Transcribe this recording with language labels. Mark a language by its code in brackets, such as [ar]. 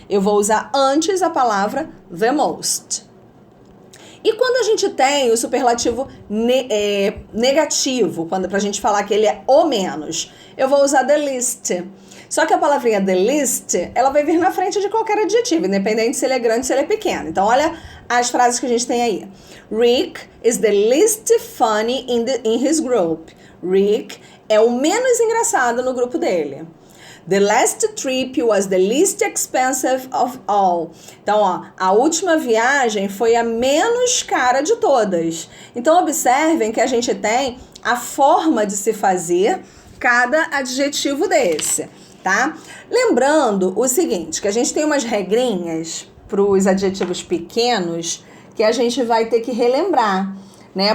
[pt] Eu vou usar antes a palavra [en] the most. [pt] E quando a gente tem o superlativo negativo, pra gente falar que ele é o menos, eu vou usar [en] the least. [pt] Só que a palavrinha [en] the least, [pt] ela vai vir na frente de qualquer adjetivo, independente se ele é grande ou se ele é pequeno. Então, olha as frases que a gente tem aí. [en] Rick is the least funny in his group. [pt] Rick é o menos engraçado no grupo dele. [en] The last trip was the least expensive of all. [pt] Então, ó, a última viagem foi a menos cara de todas. Então, observem que a gente tem a forma de se fazer cada adjetivo desse, tá? Lembrando o seguinte, que a gente tem umas regrinhas para os adjetivos pequenos que a gente vai ter que relembrar, né?